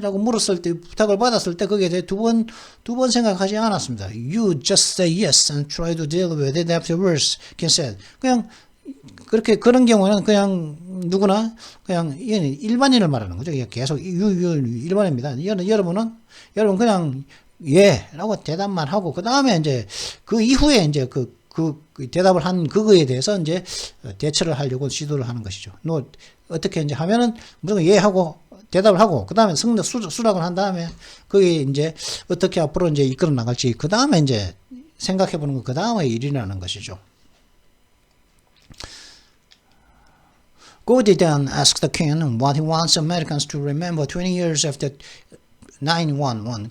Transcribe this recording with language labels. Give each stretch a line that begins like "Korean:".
Korean: 라고 물었을 때, 부탁을 받았을 때 거기에 대해 두 번 생각하지 않았습니다.
English: You just say yes and try to deal with it afterwards. Ken said.
Korean: 그냥 그런 경우는 그냥 누구나 그냥 일반인을 말하는 거죠. 계속 일반인입니다. 여러분 그냥 예라고 대답만 하고 그 다음에 이제 그 이후에 이제 그 대답을 한 그거에 대해서 이제 대처를 하려고 시도를 하는 것이죠. 어떻게 이제 하면은 무조건 예 하고 대답을 하고 그 다음에 수락을 한 다음에 그게 이제 어떻게 앞으로 이제 이끌어 나갈지 그 다음에 이제 생각해 보는 거 그 다음에 일이라는 것이죠.
English: Gordy then asked Ken what he wants Americans to remember 20 years after 911.